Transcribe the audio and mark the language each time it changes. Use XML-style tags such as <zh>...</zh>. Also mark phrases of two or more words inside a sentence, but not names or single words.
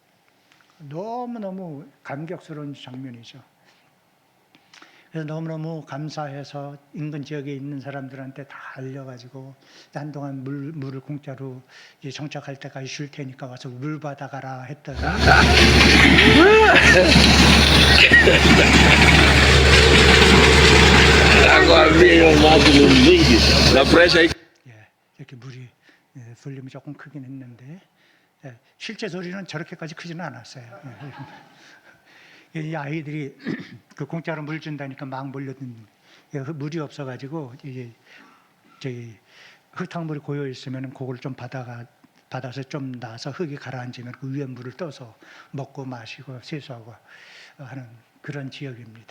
<ko>너무너무 감격스러운 장면이죠. 그래서 너무너무 감사해서 인근 지역에 있는 사람들한테 다 알려가지고 한동안 물을 공짜로 이제 정착할 때까지 줄 테니까 와서 물 받아가라 했더니</ko> <pt>Água veio lá do Luiz, na brecha aí.</pt> <ko>이렇게 물이 볼륨이 조금 크긴 했는데 실제 소리는 저렇게까지 크지는 않았어요. 이 아이들이 그 공짜로 물 준다니까 막 몰려든 물이 없어가지고 이제 저기 흙탕물이 고여 있으면 그걸 좀 받아서 좀 나서 흙이 가라앉으면 그 위에 물을 떠서 먹고 마시고 세수하고 하는 그런 지역입니다.</ko>